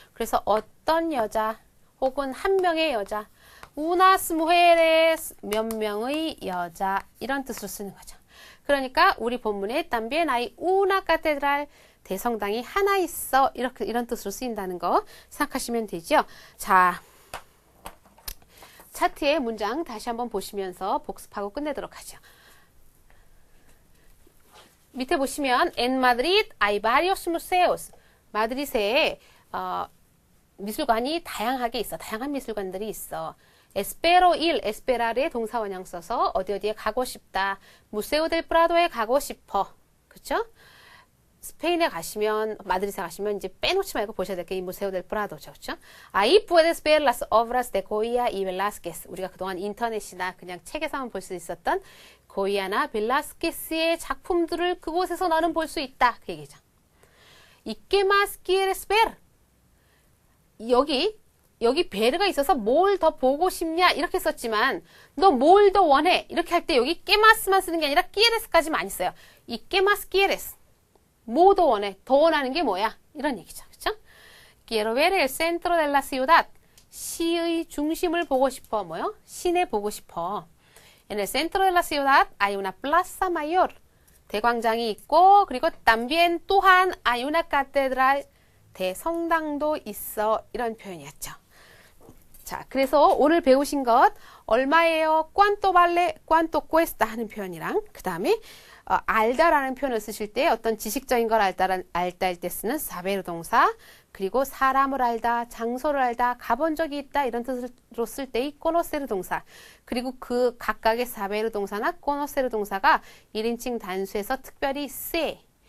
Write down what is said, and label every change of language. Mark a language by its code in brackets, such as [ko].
[ko] 그래서 어떤 여자 혹은 한 명의 여자 [es] unas mujeres [ko] 몇 명의 여자 이런 뜻으로 쓰는 거죠. 그러니까 우리 본문에 [es] también hay una catedral [ko] 대성당이 하나 있어. 이런 뜻으로 쓰인다는 거 생각하시면 되죠. 자, 차트의 문장 다시 한번 보시면서 복습하고 끝내도록 하죠. 밑에 보시면 [es] En Madrid hay varios museos. [ko] 마드리드에 미술관이 다양하게 있어. 다양한 미술관들이 있어. Espero ir, esperar의 동사 원형 써서 어디에 가고 싶다. Museo del Prado에 가고 싶어. 그쵸? 스페인에 가시면, 마드리드에 가시면 이제 빼놓지 말고 보셔야 될 게 이 Museo del Prado죠. 그쵸? [es] Ahí puedes ver las obras de Goya y Velázquez. [ko] 우리가 그동안 인터넷이나 그냥 책에서만 볼 수 있었던 고이아나 벨라스케스의 작품들을 그곳에서 너는 볼 수 있다. 그 얘기죠. [es] ¿Y qué más quieres ver? [ko] 여기 베르가 있어서 뭘 더 보고 싶냐 이렇게 썼지만 너 뭘 더 원해 이렇게 할 때 여기 깨마스만 쓰는 게 아니라 quieres까지 많이 써요. 이 깨마스 quieres 뭐 더 원해? 더 원하는 게 뭐야? 이런 얘기죠. 그렇죠? [es] Quiero ver el centro de la ciudad. [ko] 시의 중심을 보고 싶어. 뭐요? 시내 보고 싶어. [es] En el centro de la ciudad hay una plaza mayor. [ko] 대광장이 있고 그리고 también 또한 [es] hay una catedral. [ko] 대성당도 있어. 이런 표현이었죠. 자, 그래서 오늘 배우신 것 얼마예요? [es] cuánto vale, cuánto cuesta [ko] 하는 표현이랑 그 다음에 알다라는 표현을 쓰실 때 어떤 지식적인 걸 알다 할 때 쓰는 사베르 동사 그리고 사람을 알다, 장소를 알다, 가본 적이 있다 이런 뜻으로 쓸 때의 conocer 동사 그리고 그 각각의 사베르 동사나 conocer 동사가 1인칭 단수에서 특별히 se